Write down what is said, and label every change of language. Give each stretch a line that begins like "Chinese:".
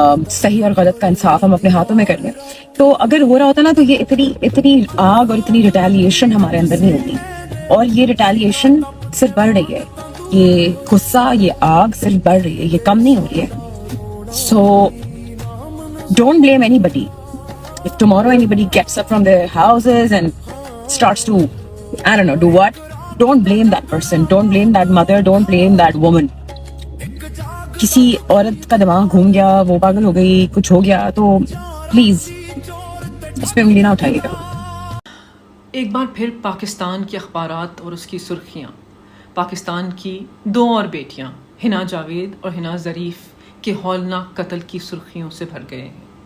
Urdu: صحیح اور غلط کا انصاف ہم اپنے ہاتھوں میں کر لیں، تو اگر ہو رہا ہوتا نا تو یہ اتنی آگ اور اتنی ریٹیلیشن ہمارے اندر نہیں ہوتی، اور یہ ریٹیلیشن صرف بڑھ رہی ہے، یہ غصہ، یہ آگ صرف بڑھ رہی ہے، یہ کم نہیں ہو رہی ہے.
English: So don't blame any body. If tomorrow anybody gets up from their houses and starts to, I don't know, do what, don't blame that person, don't blame that mother, don't blame that woman.
Urdu: کسی عورت کا دماغ گھوم گیا، وہ پاگل ہو گئی، کچھ ہو گیا تو پلیز اس پہ انگلی نہ اٹھائیے گا. ایک بار پھر پاکستان کے اخبارات اور اس کی سرخیاں پاکستان کی دو اور بیٹیاں حنا جاوید اور حنا ظریف کے ہولناک قتل کی سرخیوں سے بھر گئے ہیں.